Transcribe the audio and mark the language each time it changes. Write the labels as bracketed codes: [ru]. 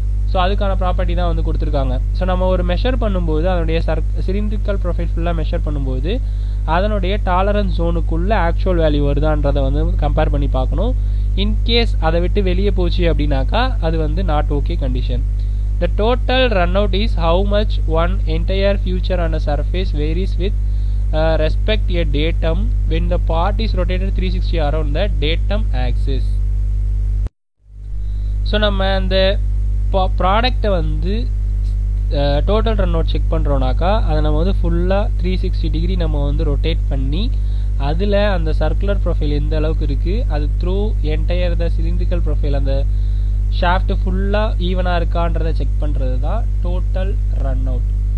[ta] So அதுக்கான property தான் வந்து கொடுத்துருக்காங்க. ஸோ நம்ம ஒரு மெஷர் பண்ணும்போது அதனுடைய சிலிண்ட்ரிக்கல் ப்ரொஃபைல் ஃபுல்லாக மெஷர் பண்ணும்போது அதனுடைய டாலரன்ஸ் ஜோனுக்குள்ளே ஆக்சுவல் வேல்யூ வருதான்றதை வந்து கம்பேர் பண்ணி பார்க்கணும். இன்கேஸ் அதை விட்டு வெளியே போச்சு அப்படின்னாக்கா அது வந்து not okay condition. [en] The total run out is how much one entire feature on a surface varies with respect a datum when the part is rotated 360 around the datum axis. [ta] So நம்ம அந்த ப்ராடக்டை வந்து total run out check பண்ணுறோன்னாக்கா அதை நம்ம வந்து ஃபுல்லாக 360 degree நம்ம வந்து ரொட்டேட் பண்ணி அதில் அந்த சர்க்குலர் ப்ரொஃபைல் எந்த அளவுக்கு இருக்குது அது த்ரூ என்டையர் த சிலிண்ட்ரிக்கல் ப்ரொஃபைல் அந்த ஷாஃப்ட் ஃபுல்லாக ஈவனாக இருக்கான்றதை செக் பண்ணுறது தான் டோட்டல் ரன் அவுட்.